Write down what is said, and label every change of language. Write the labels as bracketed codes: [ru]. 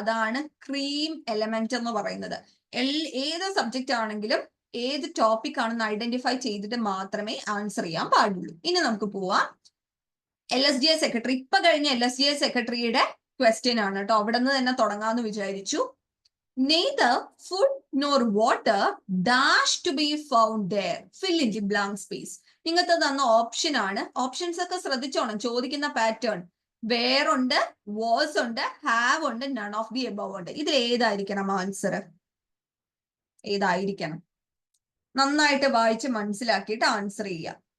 [ml] അതാണ് cream element എന്ന് പറയുന്നത്. ഏത് സബ്ജക്റ്റ് ആണെങ്കിലും ഏത് ടോപ്പിക് ആണെന്ന് ഐഡന്റിഫൈ ചെയ്തിട്ട് മാത്രമേ ആൻസർ ചെയ്യാൻ പാടുള്ളൂ. ഇനി നമുക്ക് പോവാം. LSDI സെക്രട്ടറി, ഇപ്പൊ കഴിഞ്ഞ LSDI സെക്രട്ടറിയുടെ ക്വസ്റ്റ്യൻ ആണ് കേട്ടോ, അവിടെ നിന്ന് തന്നെ തുടങ്ങാന്ന് വിചാരിച്ചു. [en] Neither food nor water dash to be found there. Fill in the blank space. [ml] നിങ്ങൾക്ക് തന്ന ഓപ്ഷൻ ആണ്. ഓപ്ഷൻസ് ഒക്കെ ശ്രദ്ധിച്ചോണം, ചോദിക്കുന്ന പാറ്റേൺ. വേർ ഉണ്ട്, വാസ് ഉണ്ട്, ഹാവ് ഉണ്ട്, നൺ ഓഫ് ദി എബവ് ഉണ്ട്. ഇതിൽ ഏതായിരിക്കണം ആൻസർ? ഏതായിരിക്കണം? നന്നായിട്ട് വായിച്ച് മനസ്സിലാക്കിയിട്ട് ആൻസർ ചെയ്യാം.